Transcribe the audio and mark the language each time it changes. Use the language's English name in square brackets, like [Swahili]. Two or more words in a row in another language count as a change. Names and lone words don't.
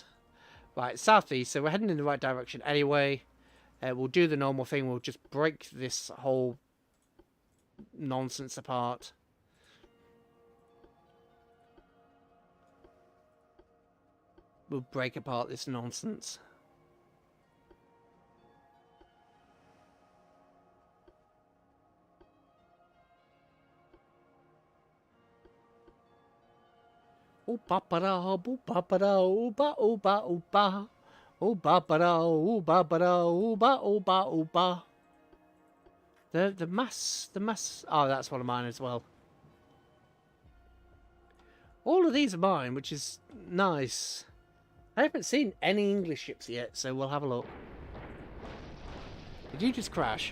[English] Right, southeast, so we're heading in the right direction anyway. We'll do the normal thing. We'll just break this whole nonsense apart. We'll break apart this nonsense. Ooba ba da, ooba ba da, ooba ooba ooba. Ooba ba da, ooba ba da, ooba ooba ooba. The mass. Oh, that's one of mine as well. All of these are mine, which is nice. I haven't seen any English ships yet, so we'll have a look. Did you just crash?